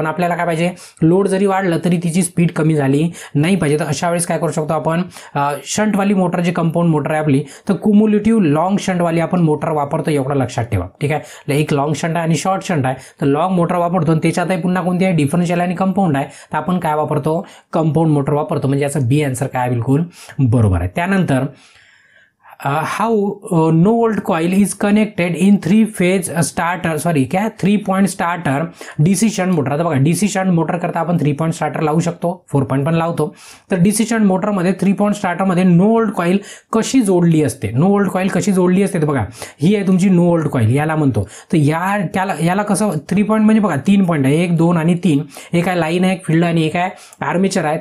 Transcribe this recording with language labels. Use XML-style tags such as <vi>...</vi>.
<mr>पण आपल्याला काय पाहिजे, लोड जरी वाढलं तरी तिची स्पीड कमी झाली नाही पाहिजे. तर अशा वेळेस काय करू शकतो आपण, शंटवाली मोटर जी कंपाऊंड मोटर आहे आपली, तर क्युम्युलेटिव्ह लॉंग शंटवाली आपण मोटर वापरतो, एवढं लक्षात ठेवा. ठीक आहे, एक लॉंग शंट आहे आणि शॉर्ट शंट आहे. तर लॉंग मोटर वापरतो आणि त्याच्यातही पुन्हा कोणती आहे, डिफरन्शियल आणि कंपाऊंड आहे. तर आपण काय वापरतो, कंपाऊंड मोटर वापरतो. म्हणजे याचा बी आन्सर काय बिलकुल बरोबर आहे. त्यानंतर</mr> <en>How no volt coil is connected in 3 point starter DC shunt motor.</en> <mr>आता बघा डीसी शंट मोटर करता आपण 3 पॉइंट स्टार्टर लावू शकतो, 4 पॉइंट पण लावतो. तर डीसी शंट मोटरमध्ये 3 पॉइंट स्टार्टरमध्ये नो वोल्ट कॉइल कशी जोडली असते, नो वोल्ट कॉइल कशी जोडली असते, तर बघा ही आहे तुमची नो वोल्ट कॉइल, याला म्हणतो. तर याला कसं 3 पॉइंट म्हणजे बघा 3 पॉइंट आहे, 1, 2 आणि 3, एक आहे लाईन आहे, एक फील्ड आणि एक आहे आर्मेचर आहे.</mr>